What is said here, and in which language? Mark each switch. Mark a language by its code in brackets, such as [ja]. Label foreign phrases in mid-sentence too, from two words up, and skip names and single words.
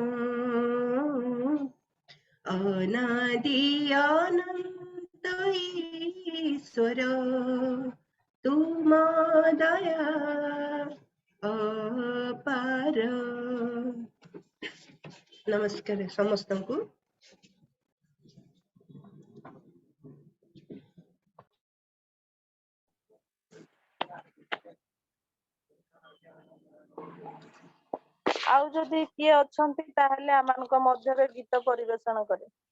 [hi] अनादि अनंत ईश्वर तुम दया अपार नमस्कार समस्त को [or] ଆଉ ଯଦି କିଏ ଅଛନ୍ତି ତାହେଲେ ଆମମାନଙ୍କ ମଧ୍ୟରେ ଗୀତ ପରିବେଷଣ କରେ।